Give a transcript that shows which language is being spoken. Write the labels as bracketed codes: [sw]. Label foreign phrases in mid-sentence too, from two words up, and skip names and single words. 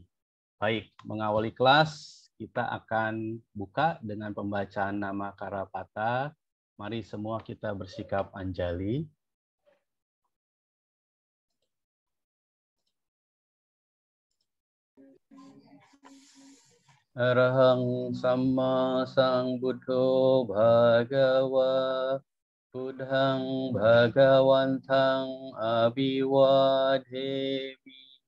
[id] Baik, mengawali kelas, kita akan buka dengan pembacaan nama Karapata. Mari semua kita bersikap anjali. [pi] Arahang Samma Sambuddho Bhagava Buddhang Bhagawantang Abhiwadhemi